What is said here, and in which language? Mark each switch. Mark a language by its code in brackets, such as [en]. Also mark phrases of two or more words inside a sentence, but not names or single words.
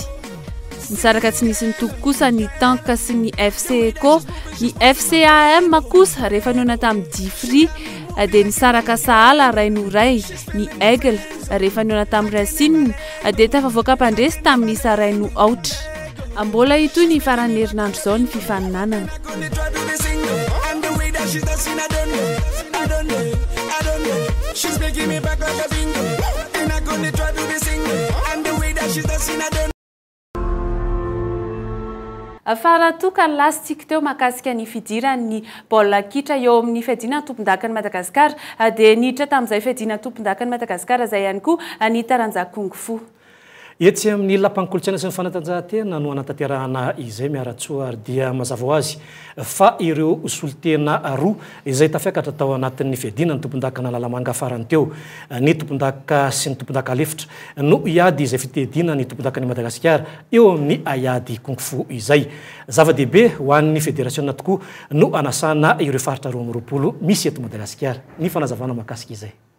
[mg] Nisaraka tsy nisy nitoko kosa ny Tanka sy ny FC Eco, ny FCAM kosa rehefa niona tamin'ny Difri dia nisaraka Sahala Rainoray, ny Aigle rehefa niona tamin'ny Racine dia tafavoaka mpandresy tamin'ny Saraino Aotra. Ambola ito ny faran'ny herinandro izao ny fifaninanana. [en] She's making me back like a bingo, and I'm gonna try to be single, and the way that she's dancing, I don't. [mg] Faratoka lastika teo makasika ny fidiran'ny baolina kitra eo amin'ny fiadina tompon-dakan'i Madagasikara dia niditra tamin'izay fiadina tompon-dakan'i Madagasikara izay ihany koa ny taranja kung fu. etsy amin'ny lampankolontsaina sy ny fanatanjahantena no anatanterahana izay miaratsoa ary dia mazava ho azy fa ireo solitena roa izay tafiakatra tao anatin'ny fiadina ny tompon-daka Analamanga farany teo ny tompon-daka sy ny tompon-daka Alefitra no iady izay fitedina ny tompon-daka ny Madagasikara eo amin'ny aiady Kung-Fu izay zava-dehibe ho an'ny fédération tokoa no anasana ireo faritra 20 misy eto Madagasikara ny fanazavana makasika izay.